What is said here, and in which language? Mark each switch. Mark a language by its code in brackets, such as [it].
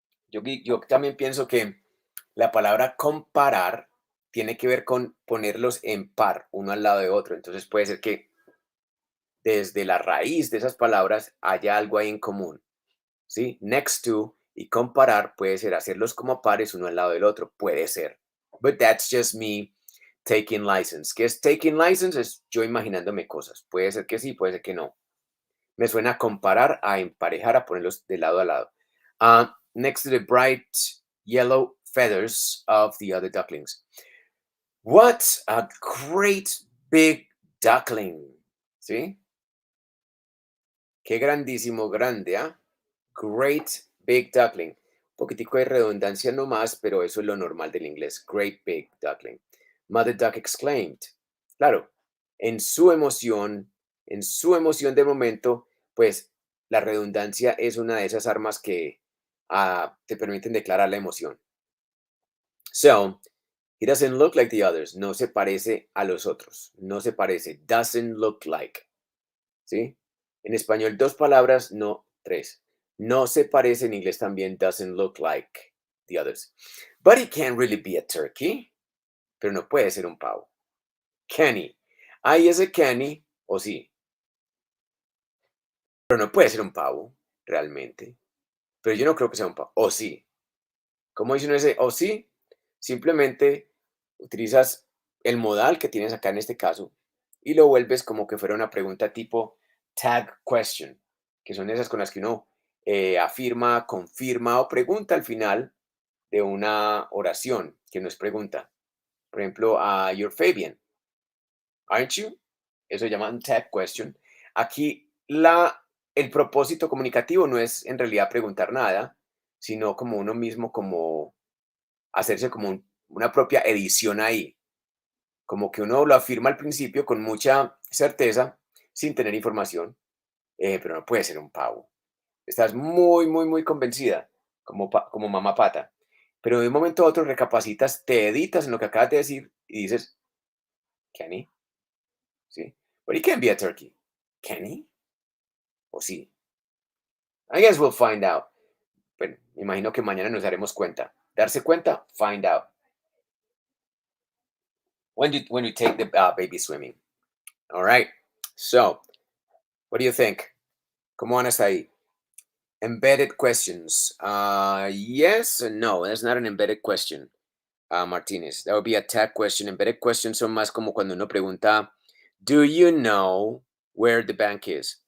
[es] Yo también pienso que la palabra comparar tiene que ver con ponerlos en par, uno al lado de otro. Entonces puede ser que desde la raíz de esas palabras haya algo ahí en común, ¿sí? Next to y comparar puede ser hacerlos como pares uno al lado del otro, puede ser. [en] But that's just me taking license. [es] ¿Qué es taking license? Es yo imaginándome cosas. Puede ser que sí, puede ser que no. Me suena a comparar, a emparejar, a ponerlos de lado a lado. [en] Next to the bright yellow feathers of the other ducklings. What a great big duckling. [es] ¿Sí? Qué grandísimo, grande, ¿ah? Great big duckling. Un poquitico de redundancia nomás, pero eso es lo normal del inglés. [en] Great big duckling. Mother Duck exclaimed. [es] Claro, en su emoción de momento, pues la redundancia es una de esas armas que te permiten declarar la emoción. [en] So, he doesn't look like the others. [es] No se parece a los otros. No se parece. Doesn't look like. ¿Sí? En español, dos palabras, no tres. No se parece en inglés también, doesn't look like the others. [en] But it can't really be a turkey, [es] pero no puede ser un pavo. [en] Can he? [es] Hay ese can he, o sí, pero no puede ser un pavo, realmente. Pero yo no creo que sea un pavo, o sí. ¿Cómo dice uno ese o sí? Simplemente utilizas el modal que tienes acá en este caso y lo vuelves como que fuera una pregunta tipo tag question, que son esas con las que uno afirma, confirma o pregunta al final de una oración, que no es pregunta. Por ejemplo, [en] you're Fabian, aren't you? [es] Eso se llama un tag question. Aquí el propósito comunicativo no es en realidad preguntar nada, sino como uno mismo, como hacerse como una propia edición ahí, como que uno lo afirma al principio con mucha certeza, sin tener información, pero no puede ser un pavo. Estás muy, muy, muy convencida, como mamá pata, pero de un momento a otro recapacitas, te editas en lo que acabas de decir y dices, ¿Kenny? [en] ¿Sí? But he can't be a turkey. ¿Kenny? [es] ¿O sí? [en] I guess we'll find out. [es] Bueno, me imagino que mañana nos daremos cuenta. Darse cuenta, find out. [en] When you take the baby swimming. All right. So, what do you think? [es] ¿Cómo van hasta ahí? [en] Embedded questions. Yes and no. That's not an embedded question, Martinez. That would be a tag question. [es] Embedded questions son más como cuando uno pregunta, [en] do you know where the bank is?